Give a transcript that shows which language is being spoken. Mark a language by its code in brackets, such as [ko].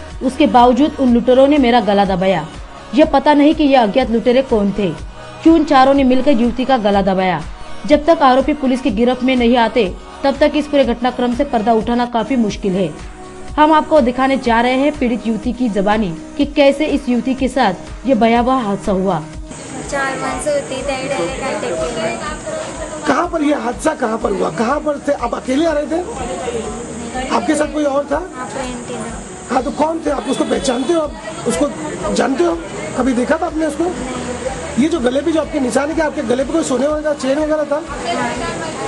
[hi] उसके बावजूद उन लुटेरों ने मेरा गला दबाया। यह पता नहीं कि ये अज्ञात लुटेरे कौन थे, क्यों उन चारों ने मिलकर युवती का गला दबाया। जब तक आरोपी पुलिस की गिरफ्त में नहीं आते, तब तक इस पूरे घटनाक्रम से पर्दा उठाना काफी मुश्किल है। हम आपको दिखाने जा रहे हैं पीड़ित युवती की ज़बानी कि कैसे इस युवती के साथ ये भयावह हादसा हुआ। [mr] 4 माणसं होती, डायरेक्ट अटॅक केला। [hi] कहाँ पर ये हादसा कहाँ पर हुआ? कहाँ पर थे आप? अकेले आ रहे थे? आपके साथ कोई और था? हाँ, तो कौन थे आप? उसको पहचानते हो? आप उसको जानते हो? कभी देखा था आपने उसको? ये जो गले पे जो आपके निशान है, क्या आपके गले पे कोई सोने वगैरह चेन वगैरह था?